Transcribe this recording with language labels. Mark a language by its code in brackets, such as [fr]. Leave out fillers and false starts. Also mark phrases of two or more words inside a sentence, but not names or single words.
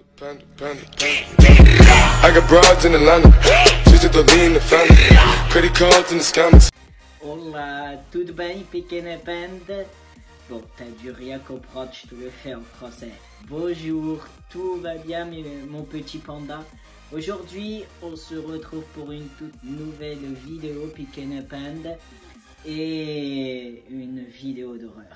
[en] I got broads in Atlanta, just to lean the family, credit cards in the scammers. [pt] Hola, tudo bem, pequena bande? [fr] Bon, t'as dû rien comprendre, je te le fais en français. Bonjour, tout va bien mon petit panda? Aujourd'hui, on se retrouve pour une toute nouvelle vidéo pequena bande et une vidéo d'horreur.